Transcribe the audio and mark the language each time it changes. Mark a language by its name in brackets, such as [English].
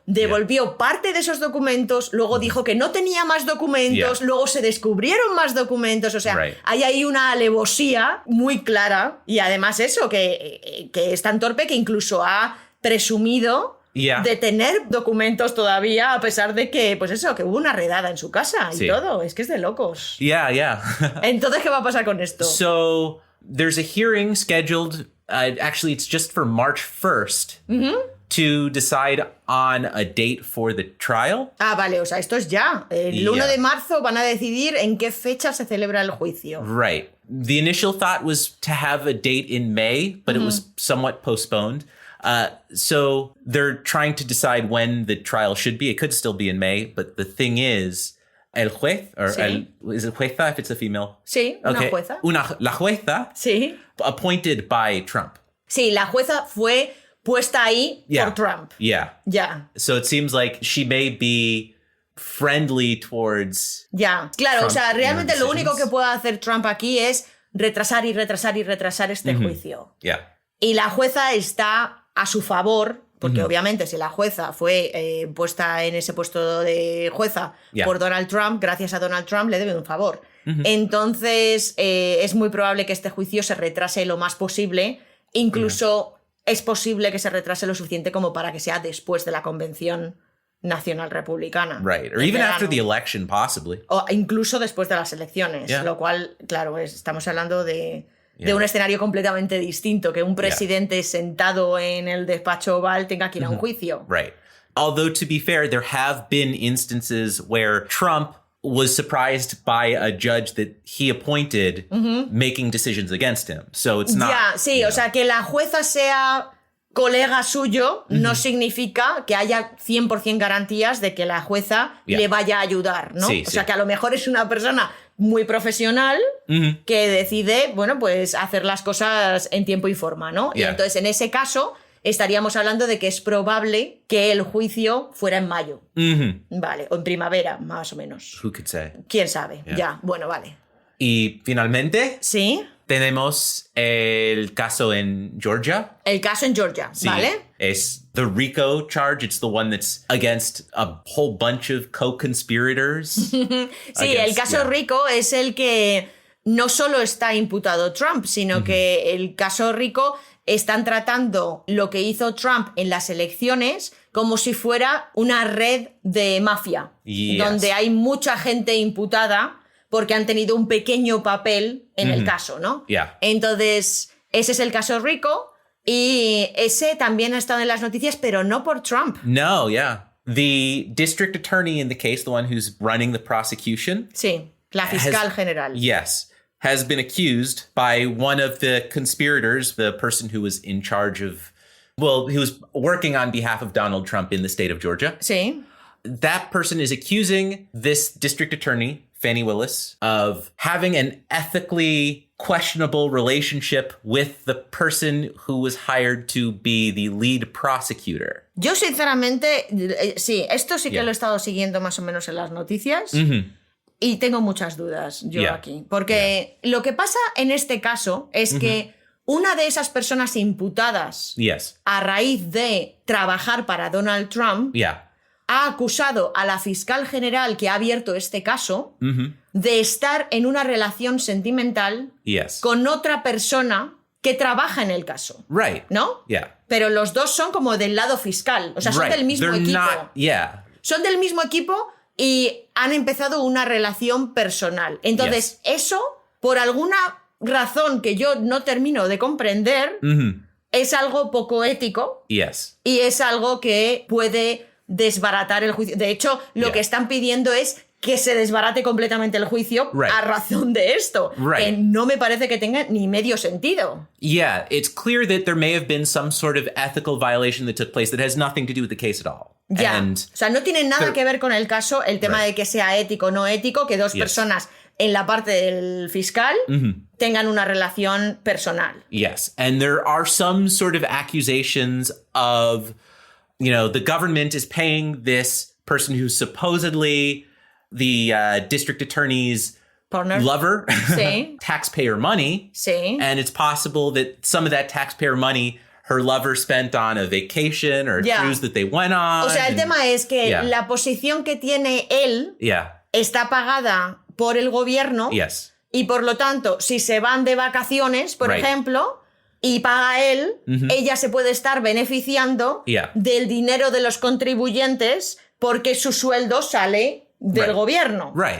[Spanish] Devolvió parte de esos documentos, luego dijo que no tenía más documentos, luego se descubrieron más documentos. O sea, hay ahí una alevosía muy clara. Y además eso, que es tan torpe que incluso ha presumido de tener documentos todavía, a pesar de que, pues eso, que hubo una redada en su casa y todo. Es que es de locos. Entonces, ¿qué va a pasar con esto? [English] So, there's a hearing scheduled... actually, it's just for March 1st to decide on a date for the trial. [Spanish] Vale, o sea, esto es ya. El 1 de marzo van a decidir en qué fecha se celebra el juicio. [English] Right. The initial thought was to have a date in May, but it was somewhat postponed. So they're trying to decide when the trial should be. It could still be in May, but the thing is... [Spanish] El juez, [English] is it jueza if it's a female? [Spanish] Sí, una jueza. La jueza [English] appointed by Trump. [Spanish] Sí, la jueza fue puesta ahí por Trump. [English] Yeah. So it seems like she may be friendly towards [Spanish] claro, [English] Trump, [Spanish] o sea, realmente lo único que puede hacer Trump aquí es retrasar este juicio. Y la jueza está a su favor, porque obviamente si la jueza fue puesta en ese puesto de jueza por Donald Trump, gracias a Donald Trump le debe un favor. Entonces es muy probable que este juicio se retrase lo más posible, incluso es posible que se retrase lo suficiente como para que sea después de la convención nacional republicana. Right, or even after the election, possibly. O incluso después de las elecciones, lo cual, claro, estamos hablando de un escenario completamente distinto, que un presidente sentado en el despacho oval tenga que ir a un juicio. Right. Although, to be fair, there have been instances where Trump was surprised by a judge that he appointed making decisions against him. So it's not... o sea, que la jueza sea colega suyo no significa que haya 100% garantías de que la jueza le vaya a ayudar, ¿no? O sea, que a lo mejor es una persona muy profesional que decide, bueno, pues hacer las cosas en tiempo y forma, ¿no? Y entonces, en ese caso, estaríamos hablando de que es probable que el juicio fuera en mayo. Vale, o en primavera, más o menos. [English] Who could say? [Spanish] ¿Quién sabe? Bueno, vale. Y finalmente... Sí. Tenemos el caso en Georgia. El caso en Georgia, ¿vale? Es [English] the RICO charge. It's the one that's against a whole bunch of co-conspirators. [Spanish] El caso RICO es el que no solo está imputado Trump, sino que el caso RICO están tratando lo que hizo Trump en las elecciones como si fuera una red de mafia, donde hay mucha gente imputada porque han tenido un pequeño papel en el caso, ¿no? Entonces, ese es el caso RICO y ese también ha estado en las noticias, pero no por Trump. [English] No, The district attorney in the case, the one who's running the prosecution. [Spanish] Sí, la fiscal general. [English] Yes, has been accused by one of the conspirators, the person who was in charge of, who was working on behalf of Donald Trump in the state of Georgia. [Spanish] Sí. [English] That person is accusing this district attorney, Fani Willis, of having an ethically questionable relationship with the person who was hired to be the lead prosecutor. [Spanish] Yo sinceramente, sí, esto sí que lo he estado siguiendo más o menos en las noticias y tengo muchas dudas yo aquí. Porque lo que pasa en este caso es que una de esas personas imputadas a raíz de trabajar para Donald Trump ha acusado a la fiscal general que ha abierto este caso de estar en una relación sentimental con otra persona que trabaja en el caso. Right. ¿No? Pero los dos son como del lado fiscal. O sea, son del mismo equipo. Son del mismo equipo y han empezado una relación personal. Entonces, eso, por alguna razón que yo no termino de comprender, es algo poco ético y es algo que puede desbaratar el juicio. De hecho, lo que están pidiendo es que se desbarate completamente el juicio a razón de esto. Que no me parece que tenga ni medio sentido. [English] Yeah, it's clear that there may have been some sort of ethical violation that took place that has nothing to do with the case at all. [Spanish] O sea, no tiene nada que ver con el caso, el tema de que sea ético o no ético, que dos personas en la parte del fiscal tengan una relación personal. [English] Yes, and there are some sort of accusations of, the government is paying this person who's supposedly the district attorney's lover taxpayer money. And it's possible that some of that taxpayer money her lover spent on a vacation or a cruise that they went on. [Spanish] O sea, el tema es que la posición que tiene él está pagada por el gobierno y por lo tanto, si se van de vacaciones, por ejemplo, y paga él, ella se puede estar beneficiando del dinero de los contribuyentes porque su sueldo sale del gobierno.